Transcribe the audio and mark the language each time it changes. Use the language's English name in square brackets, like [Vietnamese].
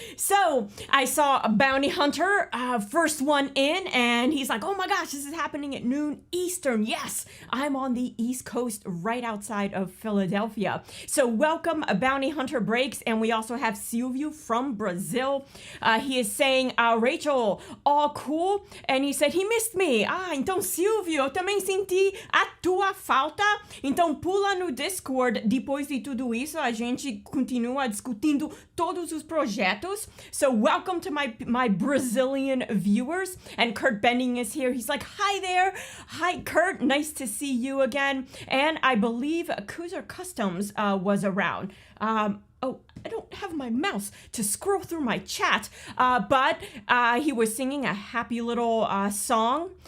[English] So I saw a bounty hunter, first one in, and he's like, oh my gosh, this is happening at noon Eastern. Yes, I'm on the East Coast right outside of Philadelphia. So welcome, Bounty Hunter Breaks. And we also have Silvio from Brazil. He is saying, Rachel, all cool? And he said, he missed me. [Portuguese] Então Silvio, eu também senti a tua falta. Então pula no Discord. Depois de tudo isso, a gente continua discutindo todos os projetos. [English] So welcome to my Brazilian viewers. And Kurt Bending is here. He's like, hi there. Hi, Kurt. Nice to see you again. And I believe Kuzer Customs was around. Oh, I don't have my mouse to scroll through my chat, but he was singing a happy little song.